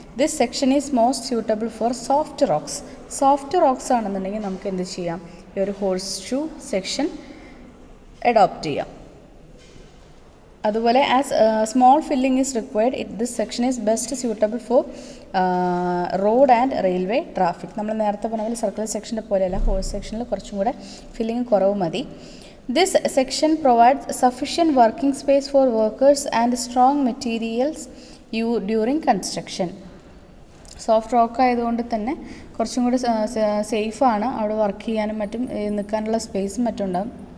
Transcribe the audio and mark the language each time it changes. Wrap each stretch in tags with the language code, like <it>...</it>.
<en>this section is most suitable for soft rocks</en> <ml>ആണെന്നുണ്ടെങ്കിൽ നമുക്ക് എന്ത് ചെയ്യാം, ഈ ഒരു ഹോഴ്സ് ഷൂ സെക്ഷൻ അഡോപ്റ്റ് ചെയ്യാം.</ml> <en>അതുപോലെ as small filling is required this section is best suitable for road and railway traffic.</en> <ml>നമ്മൾ നേരത്തെ പറഞ്ഞ പോലെ സർക്കുലർ സെക്ഷൻ്റെ പോലെയല്ല, ഹോഴ്സ് സെക്ഷനിൽ കുറച്ചും കൂടെ ഫില്ലിംഗ് കുറവ് മതി.</ml> <en>This section provides sufficient working space for workers and strong materials during construction.</en> <ml>Soft rock ആയതുകൊണ്ട് തന്നെ കുറച്ചും കൂടി സേഫാണ്, അവിടെ വർക്ക് ചെയ്യാനും മറ്റും നിൽക്കാനുള്ള സ്പേസും മറ്റും ഉണ്ടാകും.</ml>